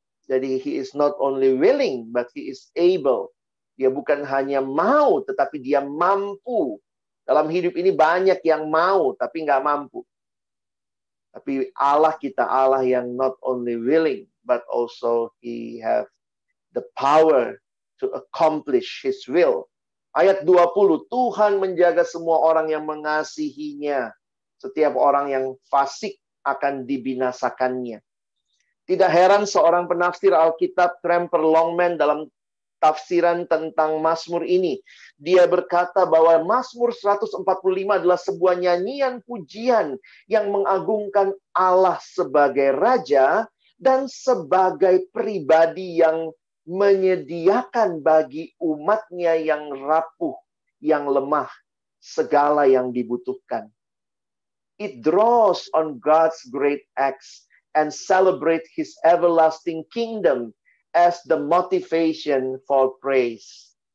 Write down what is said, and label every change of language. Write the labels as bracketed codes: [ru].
[en] Jadi he is not only willing, but he is able. [id] Dia bukan hanya mau, tetapi dia mampu. Dalam hidup ini banyak yang mau, tapi nggak mampu. Tapi Allah kita, Allah yang [en] not only willing, but also He have the power to accomplish His will. [id] Ayat 20, Tuhan menjaga semua orang yang mengasihinya. Setiap orang yang fasik akan dibinasakannya. Tidak heran seorang penafsir Alkitab, Tremper Longman, dalam tafsiran tentang Mazmur ini, dia berkata bahwa Mazmur 145 adalah sebuah nyanyian pujian yang mengagungkan Allah sebagai Raja dan sebagai pribadi yang menyediakan bagi umatnya yang rapuh, yang lemah, segala yang dibutuhkan. [en] It draws on God's great acts and celebrate His everlasting kingdom as the motivation for praise.